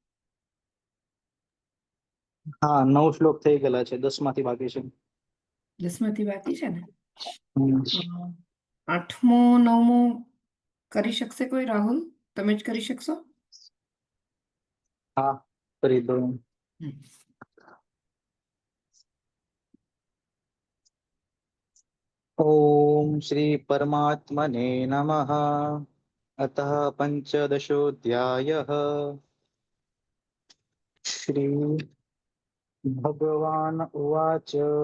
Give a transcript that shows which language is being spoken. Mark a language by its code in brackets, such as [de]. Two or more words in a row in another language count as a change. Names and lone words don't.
[gu] હા, 9 શ્લોક થઈ ગયેલા છે, 10 માંથી બાકી છે. 10માંથી બાકી છે ને. હમ. 8મો 9મો કરી શકશે કોઈ? રાહુલ, તમે જ કરી શકશો? હા, કરી દો. [sa] ओम श्री परमात्मने नमः। अतः पंचदशोऽध्यायः। श्री भगवान उवाच।